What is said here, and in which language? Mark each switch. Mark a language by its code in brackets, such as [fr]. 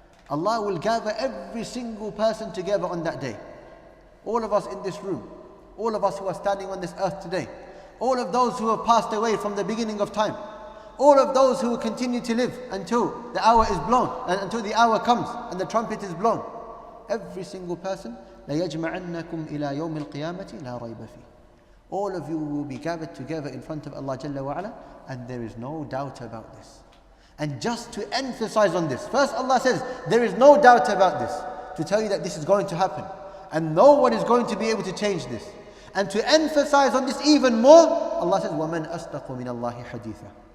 [en] Allah will gather every single person together on that day. All of us in this room, all of us who are standing on this earth today, all of those who have passed away from the beginning of time, all of those who will continue to live until the hour is blown, and until the hour comes and the trumpet is blown. Every single person, [ar] لَيَجْمَعَنَّكُمْ إِلَى يَوْمِ الْقِيَامَةِ لَا رَيْبَ فِيهِ. [en] All of you will be gathered together in front of Allah Jalla wa Ala, and there is no doubt about this. And just to emphasize on this, first Allah says, there is no doubt about this, to tell you that this is going to happen. And no one is going to be able to change this. And to emphasize on this even more, Allah says, [ar] وَمَنْ أَصْدَقُ مِنَ اللَّهِ حَدِيثًا.